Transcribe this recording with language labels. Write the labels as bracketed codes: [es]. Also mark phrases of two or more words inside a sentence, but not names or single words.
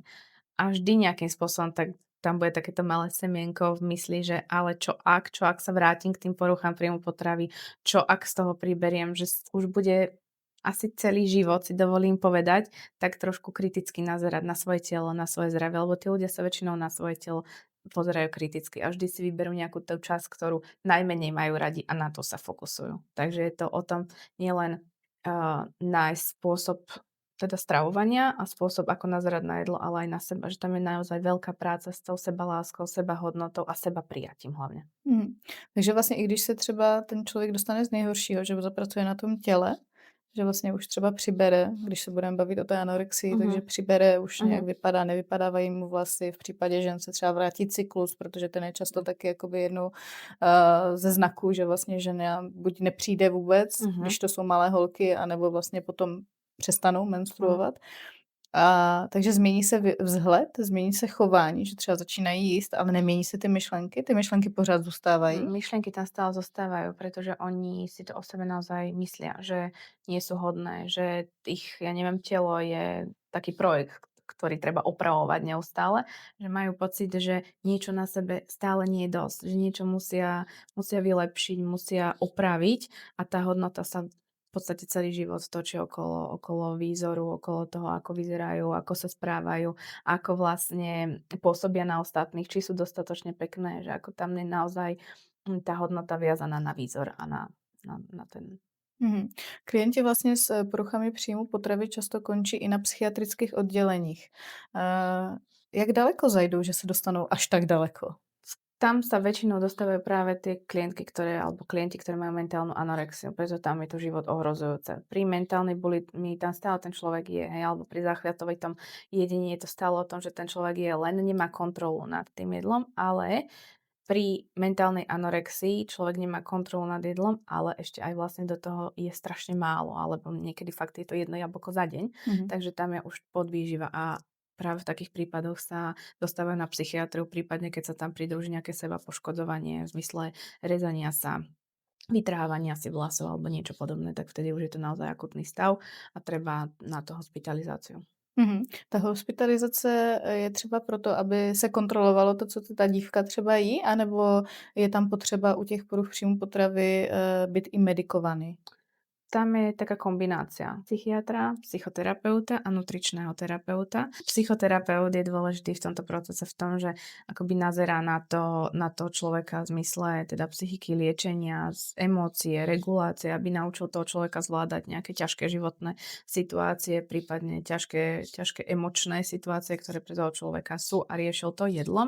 [sk] A vždy nejakým spôsobom tak tam bude takéto malé semienko v mysli, že ale čo ak sa vrátim k tým poruchám príjmu potravy, čo ak z toho priberiem, že už bude asi celý život, si dovolím povedať, tak trošku kriticky nazerať na svoje telo, na svoje zdravie, lebo tí ľudia sa väčšinou na svoje telo pozerajú kriticky a vždy si vyberú nejakú tú časť, ktorú najmenej majú radi a na to sa fokusujú. Takže je to o tom nielen nájsť spôsob teda stravovania a spôsob, ako nazerať na jedlo, ale aj na seba, že tam je naozaj veľká práca s tou sebaláskou, sebahodnotou a sebaprijatím hlavne. Mhm. [cs] Takže vlastně i když se třeba ten člověk dostane z nejhoršího, že zapracuje na tom těle, že vlastně už třeba přibere, když se budeme bavit o té anorexii, takže Mhm, přibere, už nějak mhm, vypadá, nevypadávají mu vlasy, v případě žen se třeba vrátí cyklus, protože ten je často taky jakoby jednou ze znaků, že vlastně žena buď nepřijde vůbec, mhm, když to jsou malé holky, anebo vlastně potom přestanou mhm. menstruovat. Takže změní se vzhled, změní se chování, že třeba začínají jíst, ale nemění se ty myšlenky pořád zůstávají. [sk] Myšlienky tam stále zostávajú, pretože oni si to o sebe naozaj myslia, že nie sú hodné, že ich, ja neviem, telo je taký projekt, ktorý treba opravovať neustále, že majú pocit, že niečo na sebe stále nie je dosť, že niečo musia vylepšiť, musia opraviť a tá hodnota sa v podstate celý život točí okolo výzoru, okolo toho, ako vyzerajú, ako sa správajú, ako vlastne pôsobia na ostatných, či sú dostatočne pekné, že ako tam je naozaj tá hodnota viazaná na výzor a na ten. Mhm. [cs] Klienti vlastně s poruchami příjmu potravy často končí i na psychiatrických odděleních. Jak daleko zajdou, že se dostanou až tak daleko? [sk] Tam sa väčšinou dostávajú práve tie klientky, alebo klienti, ktorí majú mentálnu anorexiu, preto tam je to život ohrozujúce. Pri mentálnej bulimi tam stále ten človek je, hej, alebo pri záchvatovitom jedení je to stále o tom, že ten človek je len nemá kontrolu nad tým jedlom, ale pri mentálnej anorexii človek nemá kontrolu nad jedlom, ale ešte aj vlastne do toho je strašne málo, alebo niekedy fakt je to jedno jablko za deň, Mhm. takže tam je už podvýživa a práve v takých prípadoch sa dostávajú na psychiatriu, prípadne keď sa tam pridruží nejaké sebapoškodzovanie v zmysle rezania sa, vytrhávania si vlasov alebo niečo podobné, tak vtedy už je to naozaj akutný stav a treba na to hospitalizáciu. Mhm. [cs] Ta hospitalizace je třeba proto, aby se kontrolovalo to, co ta dívka třeba jí, anebo je tam potřeba u těch poruch příjmu potravy být i medikovaný? [sk] Tam je taká kombinácia psychiatra, psychoterapeuta a nutričného terapeuta. Psychoterapeut je dôležitý v tomto procese v tom, že akoby nazerá na to človeka v zmysle teda psychiky, liečenia, emócie, regulácie, aby naučil toho človeka zvládať nejaké ťažké životné situácie, prípadne ťažké emočné situácie, ktoré pre toho človeka sú a riešil to jedlom.